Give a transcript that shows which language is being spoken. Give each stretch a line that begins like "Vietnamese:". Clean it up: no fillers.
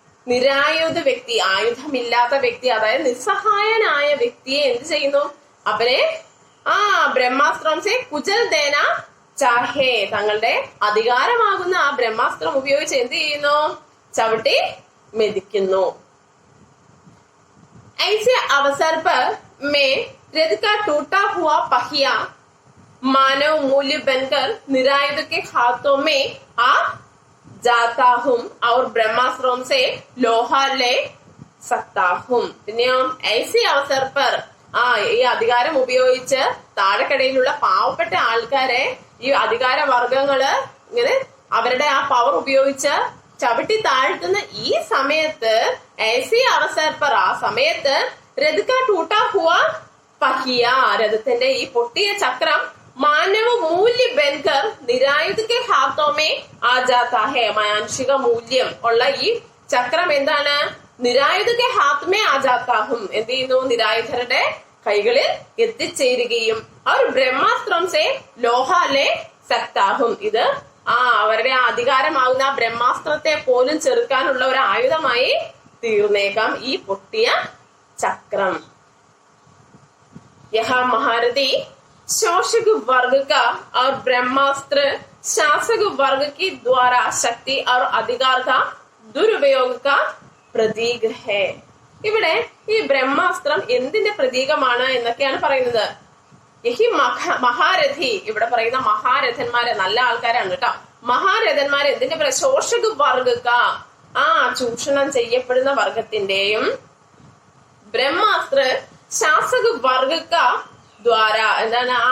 Malayalam: നിരായുധ വ്യക്തി, ആയുധമില്ലാത്ത വ്യക്തി, അതായത് നിസ്സഹായനായ വ്യക്തിയെ എന്ത് ചെയ്യുന്നു? അവരെ
Hindi: ബ്രഹ്മാസ്ത്രം സെ കുചൽ ദേന ചാഹേ,
Malayalam: തങ്ങളുടെ അധികാരമാകുന്ന ആ ബ്രഹ്മാസ്ത്രം ഉപയോഗിച്ച് എന്ത് ചെയ്യുന്നു? ചവിട്ടി മെതിക്കുന്നു.
Hindi: ऐसे अवसर पर मैं रथ का टूटा हुआ पहिया मानव मूल्य बनकर निरायुध के हाथों में आ जाता हूँ और ब्रह्मास्त्रों से लोहा ले सकता हूँ.
Malayalam: പിന്നെയോ
Hindi: ऐसे अवसर पर,
Malayalam: ഈ അധികാരം ഉപയോഗിച്ച് താഴെക്കടയിലുള്ള പാവപ്പെട്ട ആൾക്കാരെ ഈ അധികാര വർഗങ്ങള് ഇങ്ങനെ അവരുടെ ആ പവർ ഉപയോഗിച്ച് ചവിട്ടി താഴ്ത്തുന്ന ഈ സമയത്ത്, ऐसे अवसर पर, ആ സമയത്ത്
Hindi: രഥ കാ ടൂട്ടാ ഹുവ പഹിയ,
Malayalam: രഥത്തിന്റെ ഈ പൊട്ടിയ ചക്രം
Hindi: മാനവ മൂല്യ ബൻകർ നിരായുധ കെ ഹാത്തോ മേ ആ ജാതാ ഹേ,
Malayalam: മാനുഷിക മൂല്യം ഉള്ള ഈ ചക്രം എന്താണ്?
Hindi: നിരായുധ കെ ഹാത്ത് മേ ആ ജാതാ ഹും,
Malayalam: എന്ത് ചെയ്യുന്നു? നിരായുധരുടെ കൈകളിൽ എത്തിച്ചേരുകയും അവർ
Hindi: ബ്രഹ്മാസ്ത്രം സെ ലോഹാലെ സക്താഹും,
Malayalam: ഇത് അവരുടെ അധികാരമാകുന്ന ബ്രഹ്മാസ്ത്രത്തെ പോലും ചെറുക്കാനുള്ള ഒരു ആയുധമായി തീർന്നേക്കാം ഈ പൊട്ടിയ ചക്രം.
Hindi: यह महारथी शोषक वर्ग का और ब्रह्मास्त्र शासक वर्ग के द्वारा शक्ति और अधिकार का दुरुपयोग का प्रतीक है.
Malayalam: ഇവിടെ ഈ ബ്രഹ്മാസ്ത്രം എന്തിന്റെ പ്രതീകമാണ് എന്നൊക്കെയാണ് പറയുന്നത്.
Hindi: യഹി മഹാരഥി,
Malayalam: ഇവിടെ പറയുന്ന മഹാരഥന്മാരെ നല്ല ആൾക്കാരാണ് കേട്ടോ. മഹാരഥന്മാരെ എന്തിന്റെ?
Hindi: ശോഷക വർഗക്ക,
Malayalam: ചൂഷണം ചെയ്യപ്പെടുന്ന വർഗത്തിന്റെയും
Hindi: ബ്രഹ്മാസ്ത്ര ശാസക വർഗക്ക ദ്വാര,
Malayalam: എന്താണ്?